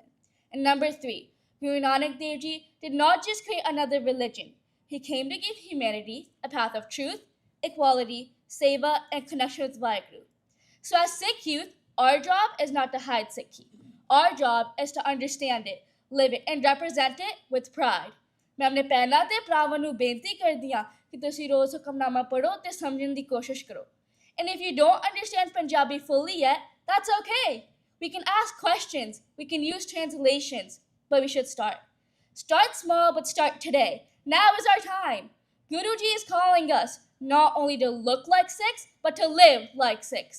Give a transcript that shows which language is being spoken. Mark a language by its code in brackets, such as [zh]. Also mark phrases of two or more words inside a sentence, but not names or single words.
[en] And number 3, Guru Nanak Dev Ji did not just create another religion, he came to give humanity a path of truth, equality, seva, and connection with Vaheguru. So as Sikh youth, our job is not to hide Sikhi. Our job is to understand it, live it, and represent it with pride. [pa] ਮੈਂ ਆਪਣੇ ਭੈਣਾਂ ਤੇ ਭਰਾਵਾਂ ਨੂੰ ਬੇਨਤੀ ਕਰਦੀ ਹਾਂ ਕਿ ਤੁਸੀਂ ਰੋਜ਼ ਹੁਕਮਨਾਮਾ ਪੜ੍ਹੋ ਤੇ ਸਮਝਣ ਦੀ ਕੋਸ਼ਿਸ਼ ਕਰੋ. [en] And if you don't understand Punjabi fully yet, that's okay. We can ask questions, we can use translations, but we should start. Start small, but start today. Now is our time. Guruji is calling us not only to look like Sikhs, but to live like Sikhs.